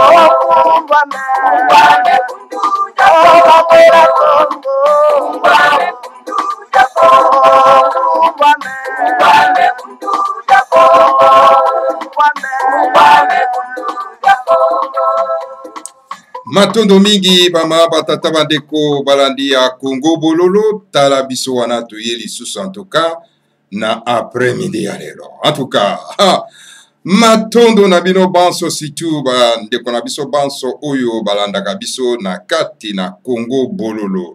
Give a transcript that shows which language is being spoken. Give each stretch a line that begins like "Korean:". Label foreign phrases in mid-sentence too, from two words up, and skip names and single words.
Kongo: Ngwame bundu ya Kongo. Ngwame bundu ya Kongo. Ngwame bundu ya Kongo. Ngwame bundu ya Kongo.
Lingala: Matondo mingi bama batata bandeko balandi ya Congo bololo tala biso wana toyeli susu
French: en tout cas
Lingala: na après-midi ya lelo.
French: En tout cas,
Lingala: matondo na bino banso situ bandeko na biso banso oyo balandaka biso na kati na Congo bololo.